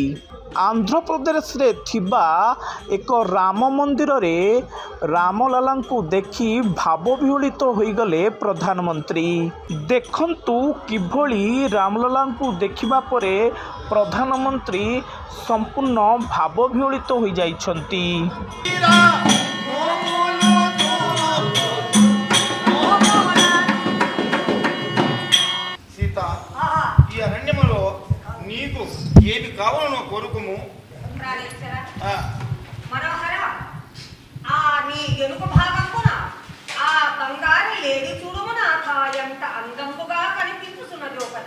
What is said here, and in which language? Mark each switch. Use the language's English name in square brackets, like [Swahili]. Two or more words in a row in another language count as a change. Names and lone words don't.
[Odia] ଆନ୍ଧ୍ର ପ୍ରଦେଶ ରେ ଥିବା ଏକ ରାମ ମନ୍ଦିର ରେ ରାମଲାଲା କୋ ଦେଖି ଭାବବିହ୍ୱଳିତ ହୋଇଗଲେ ପ୍ରଧାନମନ୍ତ୍ରୀ। ଦେଖନ୍ତୁ କିଭଳି ରାମଲାଲା କୋ ଦେଖିବା ପରେ ପ୍ରଧାନମନ୍ତ୍ରୀ ସମ୍ପୂର୍ଣ୍ଣ ଭାବବିହ୍ୱଳିତ ହୋଇ ଯାଉଛନ୍ତି। [Telugu] ఈ అరణ్యములో నీకు ఏది కావాలనో కోరుకుము. మనోహర, నీ ఎనుక భాగమున ఆ బంగారు లేడి చూడుమున ఎంత అందంబుగా కనిపిస్తున్నదో కదా.